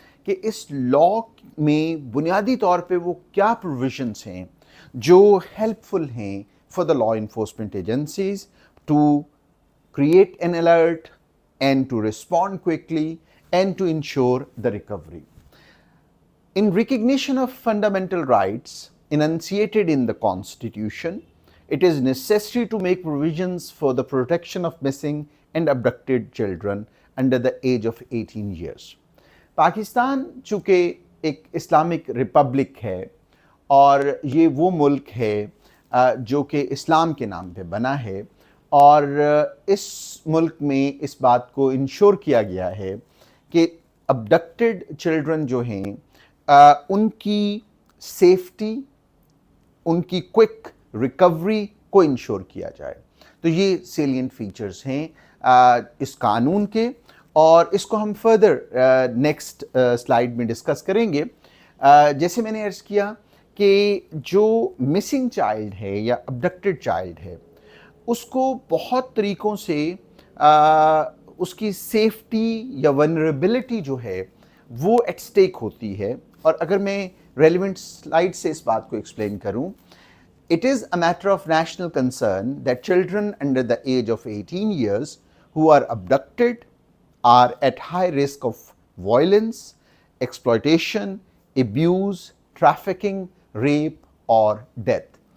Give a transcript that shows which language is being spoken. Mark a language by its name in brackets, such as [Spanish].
[Urdu] کہ اس لا میں بنیادی طور پہ وہ کیا پروویژنس ہیں جو ہیلپ فل ہیں for the law enforcement agencies to [English] create an alert and to respond quickly and to ensure the recovery. In recognition of fundamental rights enunciated in the Constitution, it is necessary to make provisions for the protection of missing and abducted children under the age of 18 years. [Urdu] Pakistan چونکہ ایک Islamic republic ہے اور یہ وہ ملک ہے جو کہ اسلام کے نام پہ بنا ہے، اور اس ملک میں اس بات کو انشور کیا گیا ہے کہ ابڈکٹڈ چلڈرن جو ہیں ان کی سیفٹی، ان کی کوئک ریکوری کو انشور کیا جائے. تو یہ سیلینٹ فیچرز ہیں اس قانون کے، اور اس کو ہم فردر نیکسٹ سلائیڈ میں ڈسکس کریں گے. جیسے میں نے عرض کیا کہ جو مسنگ چائلڈ ہے یا ابڈکٹڈ چائلڈ ہے، اس کو بہت طریقوں سے اس کی سیفٹی یا ونریبلٹی جو ہے وہ ایٹ سٹیک ہوتی ہے. اور اگر میں ریلیونٹ سلائیڈ سے اس بات کو ایکسپلین کروں، [English] it is a matter of national concern that children under the age of 18 years who are abducted are at high risk of violence, exploitation, abuse, trafficking, rape اور death.